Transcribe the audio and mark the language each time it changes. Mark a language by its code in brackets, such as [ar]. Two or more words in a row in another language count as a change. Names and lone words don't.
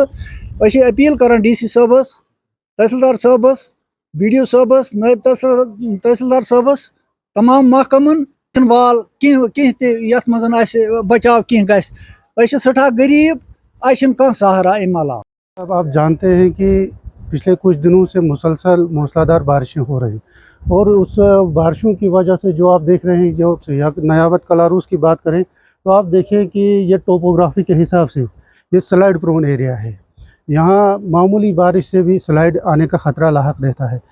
[ks] أسۍ چھِ اپیل کران ڈی سی صٲبس، تحصیلدار صٲبس، بی ڈی او صٲبس، نٲیِب تحصیلدار صٲبس، تمام محکمن وال کینٛہہ تہِ یتھ منٛز اَسہِ بچاو کینٛہہ گژھِ۔ أسۍ چھِ سٮ۪ٹھاہ غریٖب، اَسہِ چھِنہٕ کانٛہہ سہارا اَمہِ علاوٕ۔ [ur] اب آپ جانتے ہیں کہ پچھلے کچھ دنوں سے مسلسل موسلادھار بارشیں ہو رہی اور اس بارشوں کی وجہ سے جو آپ دیکھ رہے ہیں، جو نیابت کلاروس کی بات کریں تو آپ دیکھیں کہ یہ ٹوپوگرافی کے حساب سے یہ [en] slide prone area [ur] ہے، یہاں معمولی بارش سے بھی سلائڈ آنے کا خطرہ لاحق رہتا ہے۔